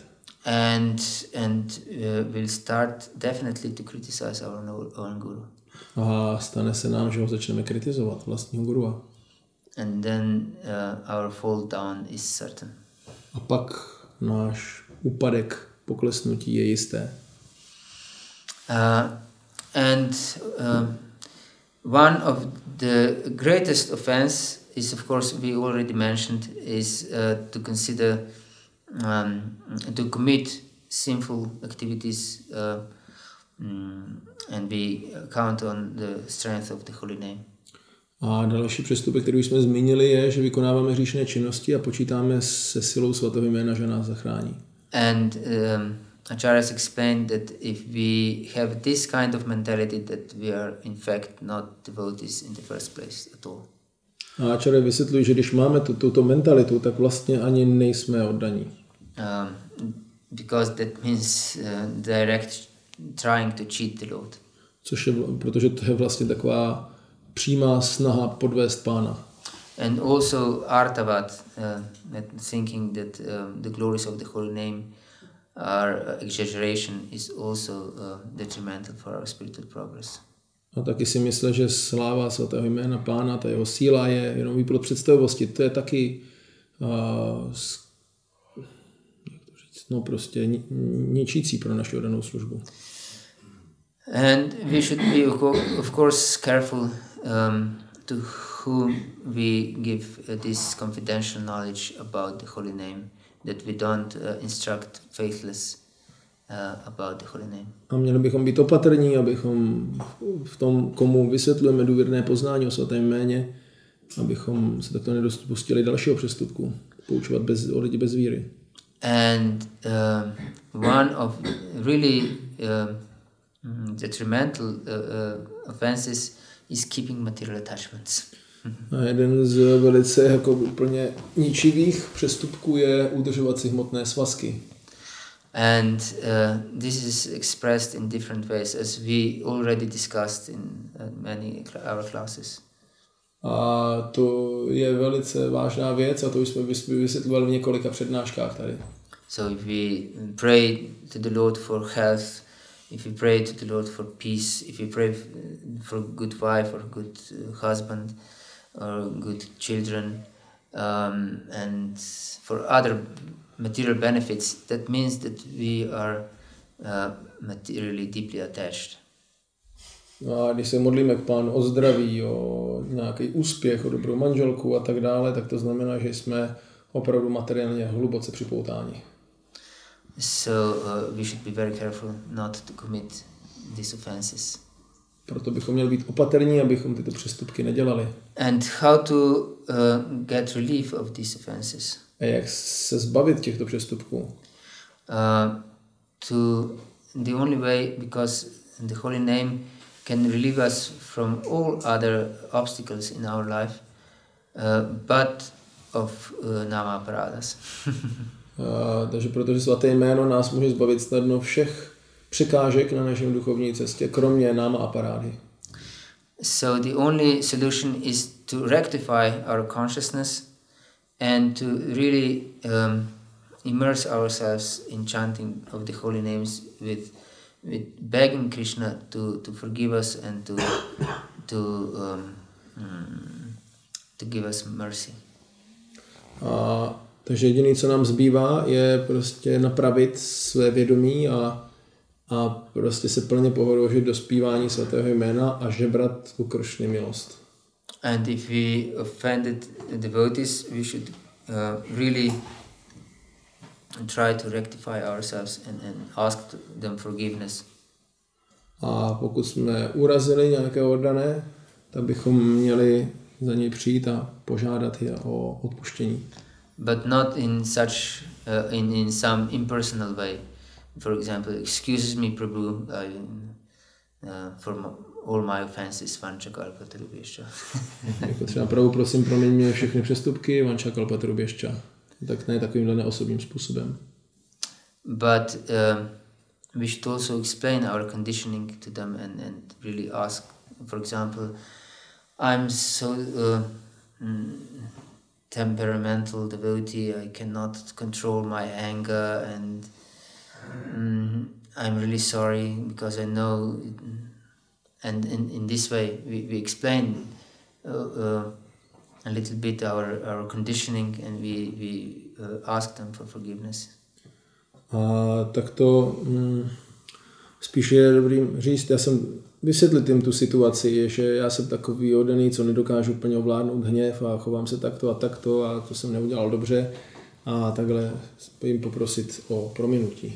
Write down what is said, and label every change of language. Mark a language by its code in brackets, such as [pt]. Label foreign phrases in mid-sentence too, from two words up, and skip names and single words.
[en] And we'll start definitely to criticize our own guru. [cs] A stane se nám, že ho začneme kritizovat, vlastního gurua. [en] And then our fall down is certain. [cs] A pak náš úpadek, poklesnutí je jisté. [en] And one of the greatest offense is, of course, we already mentioned, is to consider to commit sinful activities and we count on the strength of the holy name. [cs] A další přestupek, který jsme zmínili, je, že vykonáváme hříšné činnosti a počítáme se silou svatého jména, že nás zachrání. [en] And Acharyas explained that if we have this kind of mentality, that we are in fact not devotees in the first place at all. [cs] A Acharya vysvětluje, že když máme tuto mentalitu, tak vlastně ani nejsme oddaní. [en] Because that means direct trying to cheat the Lord. [cs] Což je, protože to je vlastně taková přímá snaha podvést Pána. [en] And also Artavat, thinking that the glories of the holy name are exaggeration, is also detrimental for our spiritual progress. [cs] A taky si myslel, že sláva svatého jména Pána, ta jeho síla je jenom výplod představivosti. To je taky jak to říct, no prostě ničící pro naši oddanou službu. [en] And we should be, of course, careful to whom we give this confidential knowledge about the holy name, that we don't instruct faithless about the holy name. [cs] A měli bychom být opatrní, abychom v tom, komu vysvětlujeme důvěrné poznání o svatém jméně, abychom se takto nedopustili dalšího přestupku, poučovat o lidi bez víry. [en] And one of really detrimental offenses is keeping material attachments. [cs] A jeden z velice jako úplně ničivých přestupků je udržovat si hmotné svazky. [en] And this is expressed in different ways, as we already discussed in many our classes. [cs] A to je velice vážná věc a to už jsme vysvětlovali v několika přednáškách tady. [en] So if we pray to the Lord for health, if we pray to the Lord for peace, if we pray for a good wife or good husband or good children, and for other material benefits, that means that we are materially deeply attached. [cs] A když se modlíme k Pánu o zdraví, o nějaký úspěch, o dobrou manželku a tak dále, tak to znamená, že jsme opravdu materiálně hluboce připoutáni. [en] So we should be very careful not to commit these offenses. [cs] Proto bychom měli být opatrní, abychom tyto přestupky nedělali. [en] And how to get relief of these offenses? [cs] A jak se zbavit těchto přestupků? [en] The only way, because the holy name can relieve us from all other obstacles in our life, but of [sa] नाम अपराधाः. [cs] Takže protože svaté jméno nás může zbavit snadno všech překážek na našem duchovní cestě, kromě [sa] नाम अपराधाः. [en] So the only solution is to rectify our consciousness and to really immerse ourselves in chanting of the holy names with begging Krishna to forgive us and to give us mercy. [cs] Takže jediné, co nám zbývá, je prostě napravit své vědomí a prostě se plně pohorožit do zpívání svatého jména a žebrat tu Kršny milost. [en] And if we offended devotees, we should really try to rectify ourselves and ask them forgiveness. [cs] A pokud jsme urazili nějakého oddané, tak bychom měli za něj přijít a požádat je o odpuštění. [en] But not in such in some impersonal way. For example, excuses me, Prabhu, for all my offenses, vanchakalpatarubhyascha. [cs] Jako třeba Prabhu, prosím, promiň mě všechny přestupky, vanchakalpatarubhyascha. Tak ne takovýmhle neosobním způsobem. [en] But we should also explain our conditioning to them and really ask, for example, I'm so temperamental devotee, I cannot control my anger, and I'm really sorry because I know, and in this way we explain a little bit our conditioning, and we ask them for forgiveness. [cs] A tak to spíš je dobrý říct, já jsem vysvětlit jim tu situaci, že já jsem takový oddaný, co nedokážu úplně ovládnout hněv a chovám se takto a to jsem neudělal dobře a takhle jim poprosit o prominutí.